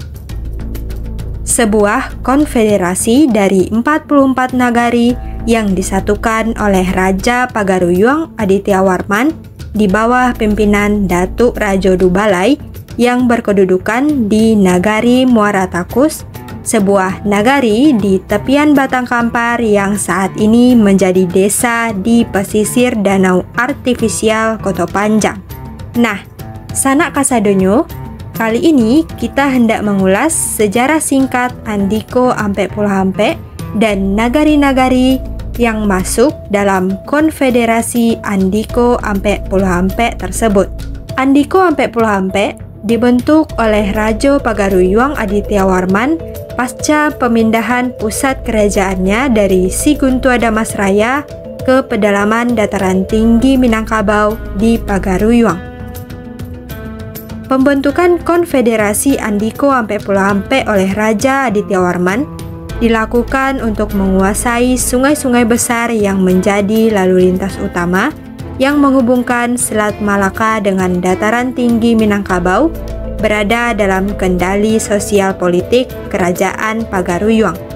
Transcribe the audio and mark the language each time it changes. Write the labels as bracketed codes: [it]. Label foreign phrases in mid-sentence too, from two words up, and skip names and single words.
[id] Sebuah konfederasi dari 44 nagari yang disatukan oleh Raja Pagaruyuang Aditya Warman di bawah pimpinan Datuk Rajo Dubalai yang berkedudukan di Nagari Muara Takus, sebuah nagari di tepian Batang Kampar yang saat ini menjadi desa di pesisir Danau Artifisial Koto Panjang. Nah, [min] sanak kasadonyo, [id] kali ini kita hendak mengulas sejarah singkat Andiko ampe puluh ampe dan nagari-nagari yang masuk dalam konfederasi Andiko ampe puluh ampe tersebut. Andiko ampe puluh ampe dibentuk oleh Rajo Pagaruyuang Aditya Warman pasca pemindahan pusat kerajaannya dari Siguntua Damasraya ke pedalaman dataran tinggi Minangkabau di Pagaruyuang. Pembentukan konfederasi Andiko ampe puluh ampe oleh Raja Aditya Warman dilakukan untuk menguasai sungai-sungai besar yang menjadi lalu lintas utama yang menghubungkan Selat Malaka dengan dataran tinggi Minangkabau berada dalam kendali sosial politik Kerajaan Pagaruyuang.